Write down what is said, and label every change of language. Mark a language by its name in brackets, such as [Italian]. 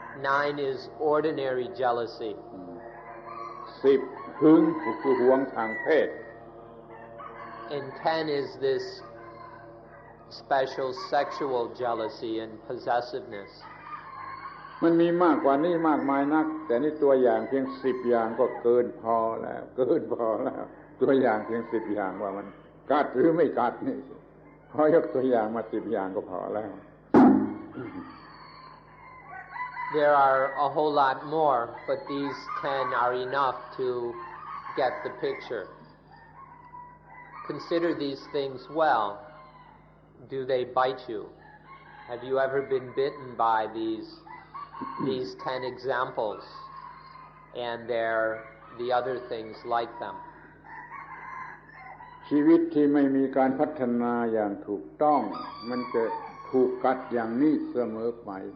[English] Nine is ordinary jealousy. [Thai] 10หึงคือหวงทางเพศ [English] And 10 is this special sexual jealousy and possessiveness. [Thai] มันมีมากกว่านี้มากมายนักแต่นี่ตัวอย่างเพียง10อย่างก็เกินพอแล้วตัวอย่างเพียง10อย่างว่ามันกัดหรือไม่กัดนี่พอยกตัวอย่างมา10อย่างก็พอแล้ว [English] There are a whole lot more, but these 10 are enough to get the picture. Consider these things well. Do they bite you? Have you ever been bitten by these 10 examples and the other things like them? [Thai] ชีวิตที่ไม่มีการพัฒนาอย่างถูกต้องมันจะถูกกัดอย่างนี้เสมอไป